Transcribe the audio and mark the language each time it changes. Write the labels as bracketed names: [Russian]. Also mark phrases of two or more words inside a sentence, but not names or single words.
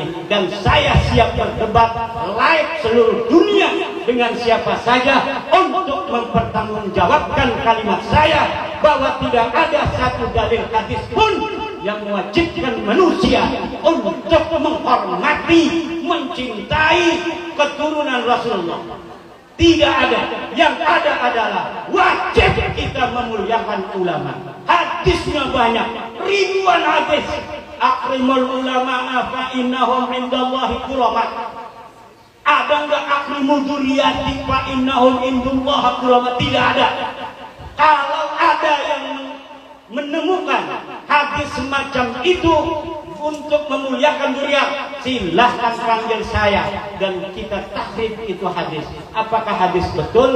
[Indonesian] Dan saya siap berdebat live seluruh dunia dengan siapa saja untuk mempertanggungjawabkan kalimat saya bahwa tidak ada satu dalil hadis pun yang mewajibkan manusia untuk menghormati, mencintai keturunan Rasulullah. Tidak ada. Yang ada adalah wajib kita memuliakan ulama. Hadisnya banyak, ribuan hadis. [Arabic] أكرموا العلماء فإنهم عند الله كرام. [Indonesian] Ada enggak [Arabic] أكرموا ذريتي فإنهم عند الله كرام? [Indonesian] Tidak ada. Kalau ada yang menemukan hadis semacam itu untuk memuliakan dzurriyyah, silahkan panggil saya dan kita tahrif itu hadis. Apakah hadis betul?